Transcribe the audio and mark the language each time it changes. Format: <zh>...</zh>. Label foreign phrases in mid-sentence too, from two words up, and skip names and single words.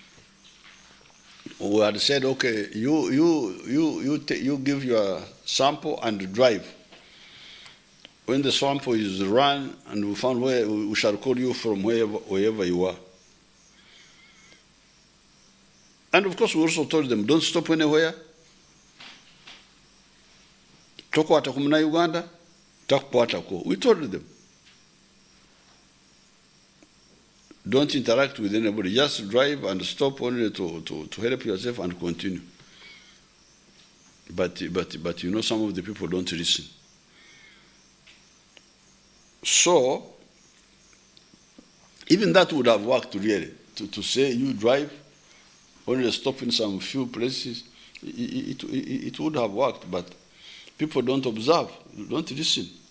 <en>We had said, okay, you give your sample and drive. When the sample is run and we found where, we shall call you from wherever you are. And of course, we also told them, don't stop anywhere. Toko atakumna Uganda, takupo atako. We told them. Don't interact with anybody. Just drive and stop only to help yourself and continue. But you know, some of the people don't listen. So, even that would have worked really, to say you drive, only stop in some few places, it would have worked, but people don't observe, don't listen.</en>